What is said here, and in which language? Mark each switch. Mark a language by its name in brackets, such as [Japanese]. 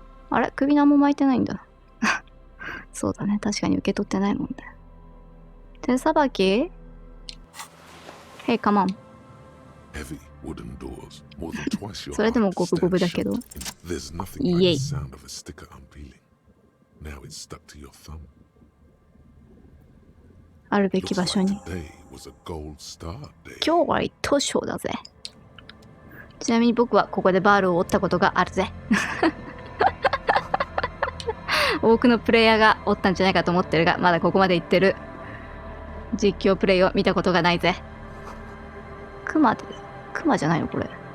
[Japanese] あれ首何も巻いてないんだ。そうだね。確かに受け取ってないもんね。 [English] 手さばき ?Hey, come on. Heavy wooden doors, more than twice your [Japanese] それでも [English] height, [Japanese] ゴブゴブだけど。 [English] There's nothing イ like エイ the sound of a sticker unpeeling. Now it's stuck to your thumb. [Japanese] あるべき場所に。 [English] Today was a gold star day. [Japanese] 今日は一等賞だぜ。ちなみに僕はここでバールを折ったことがあるぜ。多くのプレイヤーが折ったんじゃないかと思ってるが、まだここまで行ってる。実況プレイを見たことがないぜ。クマじゃないのこれ。